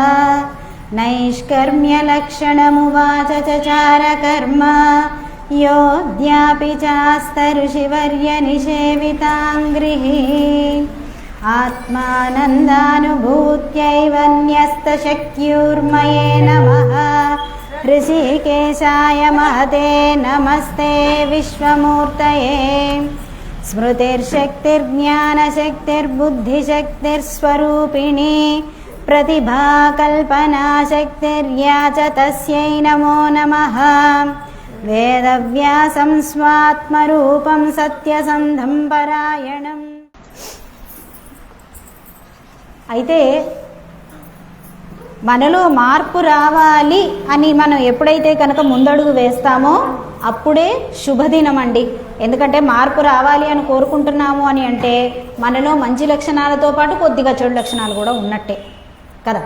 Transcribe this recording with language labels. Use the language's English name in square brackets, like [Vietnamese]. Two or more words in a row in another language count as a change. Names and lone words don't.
[Sanskrit] नैष्कर्म्यलक्षणमुवाच चचारकर्म योऽद्यापि चास्तऋषिवर्यनिषेविताङ्घ्रिः आत्मानन्दानुभूत्यैव न्यस्तशक्त्युर्मये नमः ऋषिकेशाय महते नमस्ते विश्वमूर्तये स्मृतिर्शक्तिर्ज्ञानशक्तिर्बुद्धिशक्तिर्स्वरूपिणी प्रतिभाकल्पनाशक्तिर्या च तस्यै नमो नमः वेदव्यासं स्वात्मरूपं सत्यसन्धं परायणम्। [Telugu] అయితే మనలో మార్పు రావాలి అని మనం ఎప్పుడైతే కనుక ముందడుగు వేస్తామో అప్పుడే శుభదినం అండి. ఎందుకంటే మార్పు రావాలి అని కోరుకుంటున్నాము అని అంటే మనలో మంచి లక్షణాలతో పాటు కొద్దిగా చెడు లక్షణాలు కూడా ఉన్నట్టే కదా.